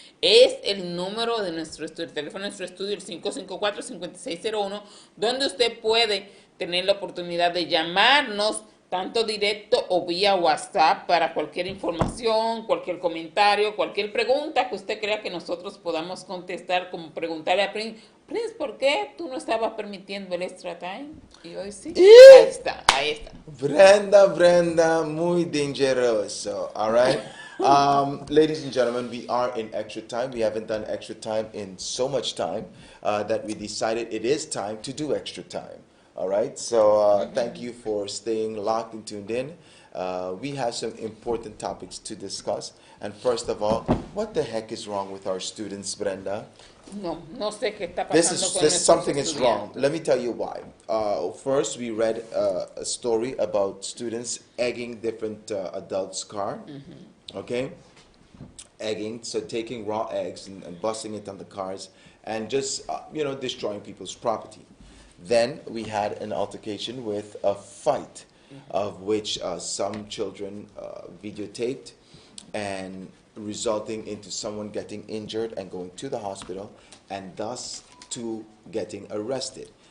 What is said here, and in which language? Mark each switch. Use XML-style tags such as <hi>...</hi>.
<es>Es el número de nuestro estudio, el teléfono de nuestro estudio, el 554-5601, donde usted puede tener la oportunidad de llamarnos tanto directo o vía WhatsApp para cualquier información, cualquier comentario, cualquier pregunta que usted crea que nosotros podamos contestar, como preguntarle a Prince, ¿por qué tú no estabas permitiendo el extra time? Y hoy sí. Ahí está. Brenda, muy dangeroso,</es> <en>all right? Ladies and gentlemen, we are in extra time. We haven't done extra time in so much time that we decided it is time to do extra time. All right, so thank you for staying locked and tuned in. We have some important topics to discuss. And first of all, what the heck is wrong with our students, Brenda?</en> <es>No sé qué está pasando con nuestros</es> <en>something is</en> <es>estudiantes.</es> <en>wrong. Let me tell you why. First, we read a story about students egging different adults' car. Okay, egging, so taking raw eggs and busting it on the cars and just destroying people's property. Then we had an altercation with a fight, of which some children videotaped, and resulting into someone getting injured and going to the hospital, and thus two getting arrested.</en>